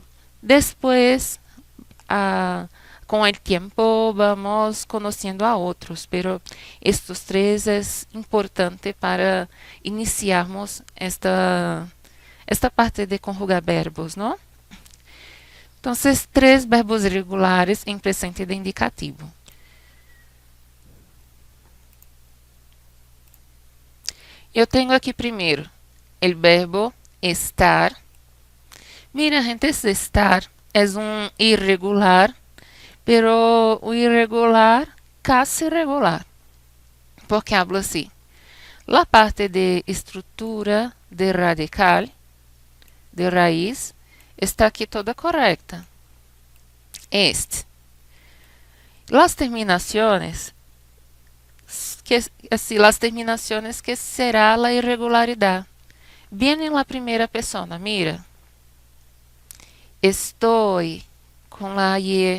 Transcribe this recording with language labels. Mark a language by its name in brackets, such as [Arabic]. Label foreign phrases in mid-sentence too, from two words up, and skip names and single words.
[Spanish] Después, con el tiempo, vamos conociendo a otros, pero estos 3 es importante para iniciarmos esta parte de conjugar verbos, ¿no? Entonces, 3 verbos irregulares en presente de indicativo. [Portuguese] Eu tenho aqui primeiro o verbo estar. Mira, gente, esse estar é um irregular, pero o irregular casi regular. [Spanish] Porque hablo assim. La parte de estrutura de radical, de raiz, está aqui toda correcta. Las terminaciones las terminaciones que será la irregularidad. Viene en la primera persona, mira. Estoy con la Y.